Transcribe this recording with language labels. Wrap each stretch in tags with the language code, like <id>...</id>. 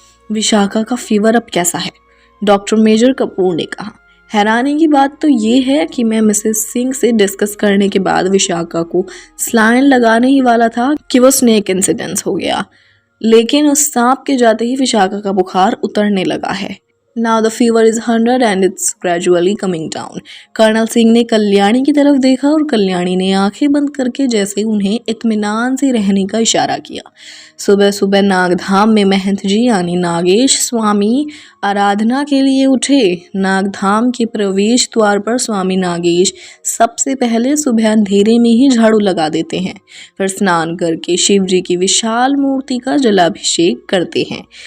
<hi>विशाखा का फीवर अब कैसा है? डॉक्टर मेजर कपूर ने कहा। हैरानी की बात तो ये है कि मैं मिसेस सिंह से डिस्कस करने के बाद विशाखा को स्लाइन लगाने ही वाला था कि वो स्नेक इंसिडेंस हो गया, लेकिन उस सांप के जाते ही विशाखा का बुखार उतरने लगा है।</hi> <en>Now the fever is 100 and it's gradually coming down.</en> <hi>Colonel Singh ने कल्याणी की तरफ देखा और कल्याणी ने आंखें बंद करके जैसे उन्हें इत्मीनान से रहने का इशारा किया। सुबह सुबह नागधाम में महंत जी यानी नागेश स्वामी आराधना के लिए उठे। नागधाम के प्रवेश द्वार पर स्वामी नागेश सबसे पहले सुबह अंधेरे में ही झाड़ू लगा देते हैं, फिर स्नान करके शिव जी की विशाल मूर्ति का जलाभिषेक करते हैं।</hi>